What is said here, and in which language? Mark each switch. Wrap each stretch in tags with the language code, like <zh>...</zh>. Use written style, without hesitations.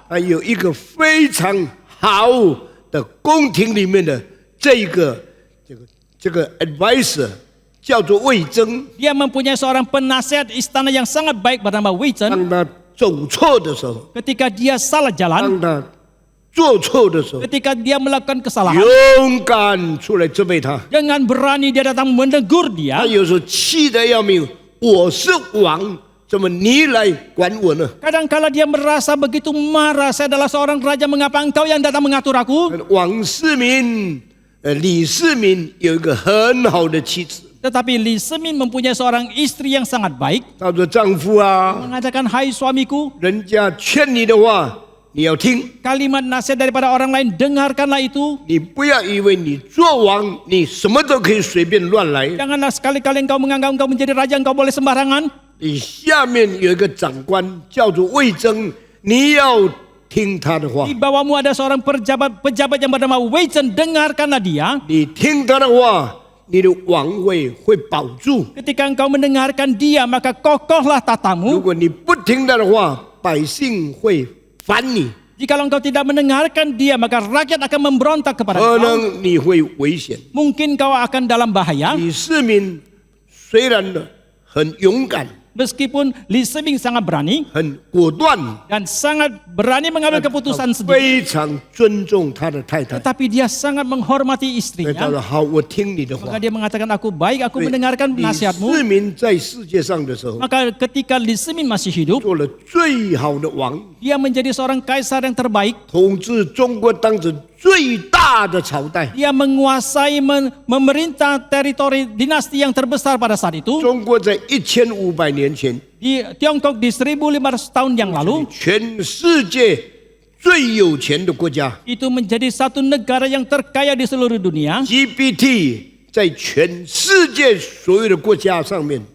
<zh>还有一个非常好的宫廷里面的这个 advisor 叫做魏征。</zh> <id>Dia mempunyai seorang penasihat istana yang sangat baik bernama Wei Zhen.</id> <zh>当他走错的时候，</zh> <id>Ketika dia salah jalan,</id> <zh>当他做错的时候，</zh> <id>ketika dia melakukan kesalahan,</id> <zh>勇敢出来责备他。</zh> <id>dengan berani dia datang menegur</id> <zh>他</zh> <id>dia.</id> <zh>有时候气得要命，我是王，怎么你来管我呢？</zh> <id>Kadangkala dia merasa begitu marah, saya adalah seorang raja, mengapa engkau yang datang mengatur aku?</id> <zh>王世民，李世民有一个很好的妻子，</zh> <id>Tetapi Li Semin mempunyai seorang istri yang sangat baik.</id> <zh>他说：“丈夫啊，</zh> <id>Mengatakan, hai suamiku,</id> <zh>人家劝你的话，你要听，</zh> <id>kalimat nasihat daripada orang lain, dengarkanlah itu.</id> <zh>你不要以为你做王，你什么都可以随便乱来。</zh> <id>Janganlah sekali-kali engkau menganggap engkau menjadi raja, engkau boleh sembarangan.</id> <zh>你下面有一个长官叫做魏征，你要听他的话</zh> <id>Di，bawahmu ada seorang pejabat yang bernama Wei Zhen, dengarkanlah dia.</id> <zh>你听他的话，你的王位会保住。</zh> <id>Ketika engkau mendengarkan dia, maka kokohlah</id> <zh>如</zh> <id>tatamu.</id> <zh>果你不听他的话，百姓会烦你，</zh> <id>Jikalau engkau tidak mendengarkan dia, maka rakyat akan memberontak kepada</id> <zh>可</zh> <id>engkau.</id> <zh>能你会危险。</zh> <id>Mungkin kau akan dalam bahaya.</id> <zh>李世民虽然很勇敢、</zh> <id>Meskipun Li Semin sangat berani</id> <zh>很果断，</zh> <id>dan sangat berani mengambil keputusan sendiri,</id> <zh>非常尊重他的太太。</zh> <id>tetapi dia sangat menghormati</id> <zh>所以他说：“好，我听你的话</zh> <id>Maka。dia mengatakan, aku baik, aku mendengarkan</id> <zh>李</zh> <id>nasihatmu.</id> <zh>世民在世界上的时候，</zh> <id>Maka ketika Li Semin masih hidup,</id> <zh>做了最好的王，</zh> <id>dia menjadi seorang kaisar yang terbaik.</id> <zh>统治中国当时最大的朝代。</zh> <id>Dia menguasai, memerintah teritori dinasti yang terbesar pada saat itu.</id> <zh>中国在1500年前，</zh> <id>Di Tiongkok di 1500 tahun yang lalu,</id> <zh>全世界最有钱的国家</zh> <id>itu menjadi satu negara yang terkaya di seluruh dunia.</id> <zh>，GPT 在全世界所有的国家上面，</zh>